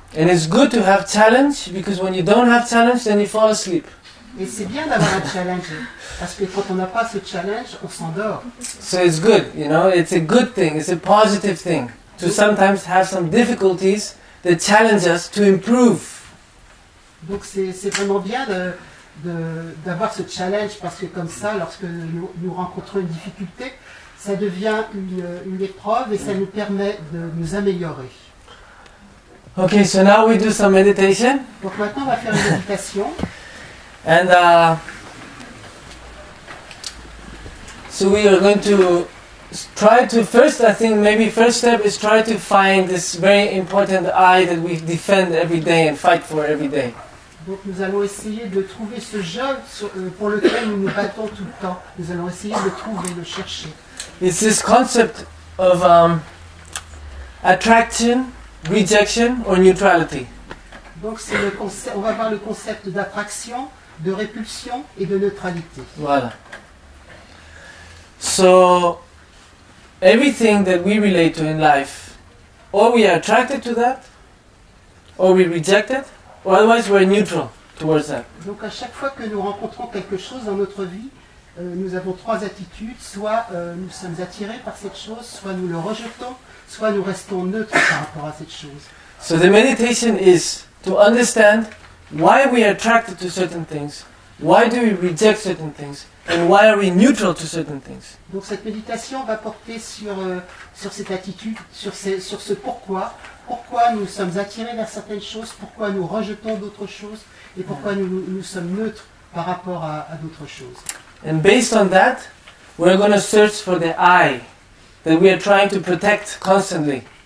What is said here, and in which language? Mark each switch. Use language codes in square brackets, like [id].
[en] And it's good to have challenge, because when you don't have challenge, then you fall asleep. [fr] Et c'est bien d'avoir un challenge, parce que quand on n'a pas ce challenge, on s'endort. [en] So it's good, you know, it's a good thing, it's a positive thing to sometimes have some difficulties that challenge us to improve. [fr] Donc c'est vraiment bien d'avoir ce challenge, parce que comme ça, lorsque nous rencontrons une difficulté, ça devient une épreuve et ça nous permet de nous améliorer. [en] Okay, so now we do some meditation. [fr] Donc maintenant on va faire une méditation. [en] And so we are going to try to first, I think maybe first step is try to find this very important I that we defend every day and fight for every day. [fr] Donc nous allons essayer de trouver ce je pour lequel nous nous battons tout le temps. Nous allons essayer de le trouver, de le chercher. [en] It's this concept of attraction, rejection or neutrality. [fr] Donc c'est le concept, on va voir le concept d'attraction, de répulsion et de neutralité. Voilà. [en] So everything that we relate to in life, or we are attracted to that, or we reject it, or otherwise we're neutral towards that. [fr] Donc à chaque fois que nous rencontrons quelque chose dans notre vie, nous avons trois attitudes. Soit nous sommes attirés par cette chose, soit nous le rejetons, soit nous restons neutres par rapport à cette chose. [en] So the meditation is to understand why we are attracted to certain things, why do we reject certain things, and why are we neutral to certain things. [fr] Donc cette méditation va porter sur cette attitude, sur ce pourquoi nous sommes attirés vers certaines choses, pourquoi nous rejetons d'autres choses, et pourquoi nous sommes neutres par rapport à d'autres choses. [en] And based on that, we're going to search for the I that we are trying to protect constantly.